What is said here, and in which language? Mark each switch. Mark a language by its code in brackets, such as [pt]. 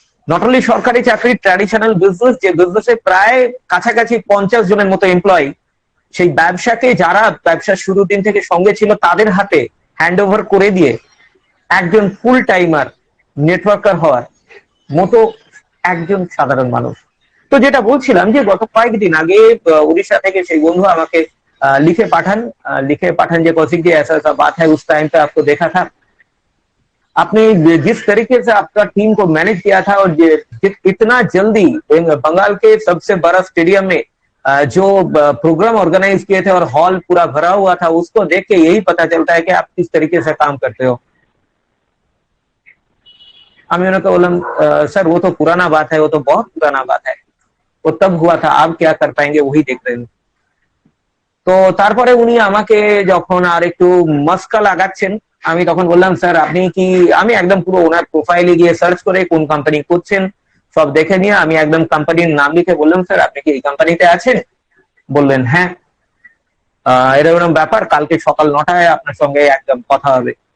[bn] Not only সরকারি চাকরি, traditional business, যে বিজনেসে প্রায় কাছাকাছি 50 জনের মতো এমপ্লয়ি, সেই ব্যবসাকে যারা ব্যবসার শুরুর দিন থেকে সঙ্গে ছিল তাদের হাতে হ্যান্ড ওভার করে দিয়ে একজন ফুল টাইমার নেটওয়ার্কার হওয়ার মতো একজন সাধারণ মানুষ। তো যেটা বলছিলাম যে গত কয়েকদিন আগে उड़ीसा থেকে সেই বন্ধু আমাকে [hi] लिखे पाठान যে कौशिक जी ऐसा ऐसा बात है, उस टाइम पे आपको देखा था, आपने जिस तरीके से आपका टीम को मैनेज किया था और इतना जल्दी बंगाल के सबसे बड़ा स्टेडियम में जो प्रोग्राम ऑर्गेनाइज किए थे और हॉल पूरा भरा हुआ था, उसको देख के यही पता चलता है कि आप किस तरीके से काम करते हो। [bn] আমি ওনাকে বললাম [hi] सर वो तो पुराना बात है, वो तो बहुत पुराना बात है, वो तब हुआ था, आप क्या कर पाएंगे वही देख रहे हैं। [bn] তো তারপরে উনি আমাকে যখন আর একটু মস্কা লাগাচ্ছেন, আমি তখন বললাম স্যার আপনি কি, আমি একদম পুরো ওনার প্রোফাইলে গিয়ে সার্চ করে কোন কোম্পানি করছেন সব দেখে নিয়ে আমি একদম কোম্পানির নাম লিখে বললাম স্যার আপনি কি এই কোম্পানিতে আছেন? বললেন হ্যাঁ, এরকম ব্যাপার, কালকে সকাল 9টায় আপনার সঙ্গে একদম কথা হবে।